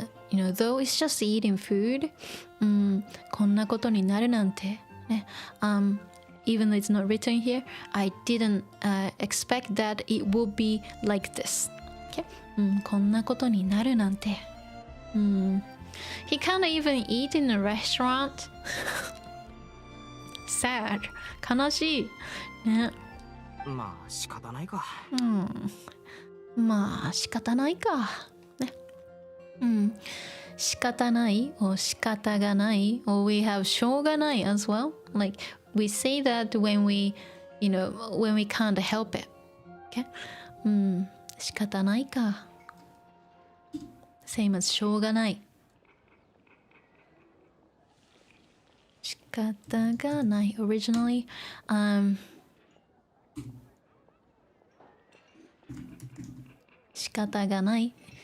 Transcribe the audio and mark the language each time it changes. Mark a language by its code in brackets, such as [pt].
[en] though it's just eating food, [ja] こんなことになるなんて。ね。 [en] Even though it's not written here, I didn't expect that it would be like this. Okay? [ja] こんなことになるなんて。 [en] He can't even eat in a restaurant. Sad. [ja] 悲しい。ね。まあ仕方ないか。まあ仕方ないか。ね。 [en] 仕方ない or 仕方がない or we have しょうがない as well. Like we say that when we can't help it. [ja] Okay? 仕方ないか。 [en] Same as しょうがない。 [ja] 仕方がない。 [en] Originally, [ja] 仕方がない。